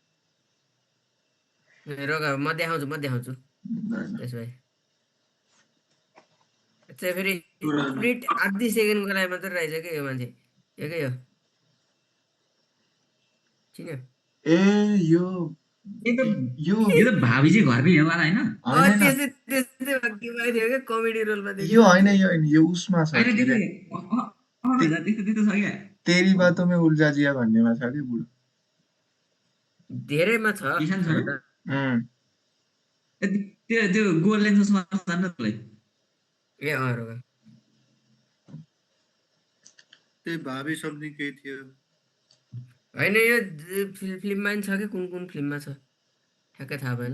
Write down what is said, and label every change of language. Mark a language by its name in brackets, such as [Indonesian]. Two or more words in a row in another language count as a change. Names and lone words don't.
[Nepali] रोग म देखाउँछु त्यसो भए चाहिँ फेरि मिनट आधी सेकेन्डको लागि मात्रै रहेछ क्या यो मान्छे एकै हो चिन्यो ए यो यो यो त भावी चाहिँ घरकै हो वाला हैन होइन त्यस्तै भक्ति थियो क्या कमेडी रोलमा यो होइन यो उसमा छ हैन के अरे त्यस्तो छ क्या तेरी बातों में उल्झा जिया भन्नेमा छ कि बुढो धेरैमा छ किसान छ उम्, त्यो गोल लेन्स चस्मा जान्न तलाई ए रोग त्यही भावी समथिङ केही थियो होइन यो फिल्ममा नि छ कि कुन फिल्ममा छ ठ्याक्कै थाहा भएन